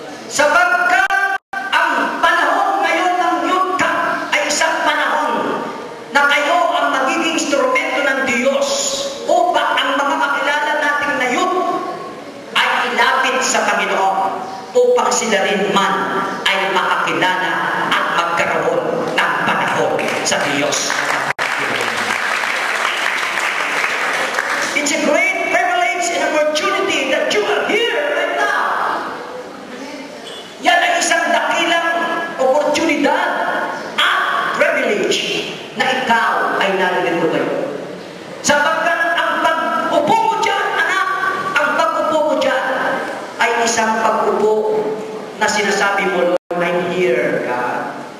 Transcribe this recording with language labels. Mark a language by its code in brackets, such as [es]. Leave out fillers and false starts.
[tl] Sapagkat ang panahon ngayon ng youth camp ay isang panahon na kayo ang magiging instrumento ng Diyos upang ang mga makilala nating na youth ay ilapit sa Panginoon upang sila rin man ay makakilala at magkaroon ng panahon sa Diyos. [en] It's a great privilege and opportunity that you are here right now. [tl] Yan ay isang dakilang oportunidad at privilege na ikaw ay narito kayo. Sapagkat ang pag-upo mo dyan, anak, ang pag-upo mo dyan ay isang pag-upo na sinasabi mo, Lord, [en] I'm here, [tl] God.